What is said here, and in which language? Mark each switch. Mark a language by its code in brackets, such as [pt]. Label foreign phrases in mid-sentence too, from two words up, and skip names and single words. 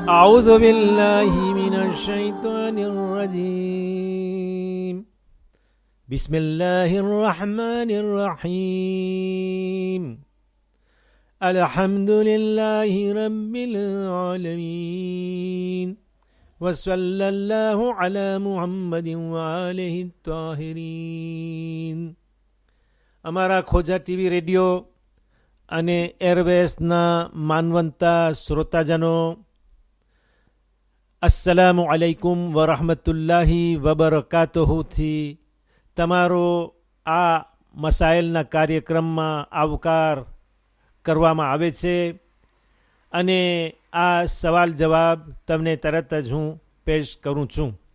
[ar] أعوذ بالله من الشيطان الرجيم بسم الله الرحمن الرحيم الحمد لله رب العالمين وصلى الله على محمد وآله الطاهرين. [gu] અમારા ખોજા ટીવી રેડિયો અને એરવેસના માનવંતા શ્રોતાજનો, [ar] السلام عليكم ورحمة الله وبركاته [gu] તમારો આ મસાઇલના કાર્યક્રમમાં આવકાર કરવામાં આવે છે અને આ સવાલ જવાબ તમને તરત જ હું પેશ કરું છું.